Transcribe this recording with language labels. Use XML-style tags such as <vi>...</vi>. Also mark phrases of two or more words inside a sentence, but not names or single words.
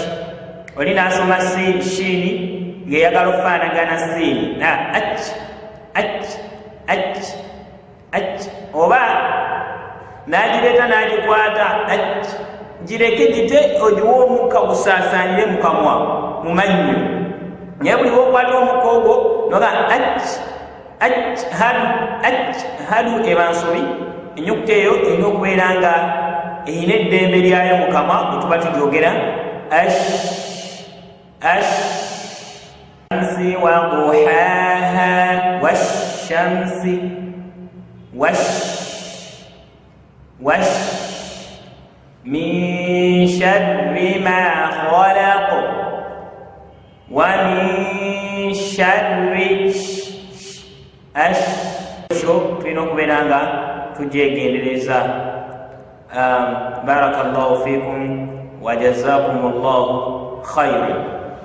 <lg>Oli n'asoma shiini ng'eyagala okufaanagana siini na ach ach ach ach, oba n'agireeta n'agikwata ach, gireke gite ogiwa omukka gusaasaanire mu kamwa mu mannyo. Naye buli bw'okwata omukka ogwo noga ach ach hadu ach hadu eba nsobi. Ennyukuta eyo erina okubeera nga erina eddembe lyayo mu kamwa bwe tuba tugyogera ash ash.</lg> <ar>شمس وضحاها والشمس وش وش من شر ما خلق ومن شر اش.</ar> <lg>Tulina okubeera nga tugyegendereza.</lg> <ar>بارك الله فيكم وجزاكم الله خيرا.</ar>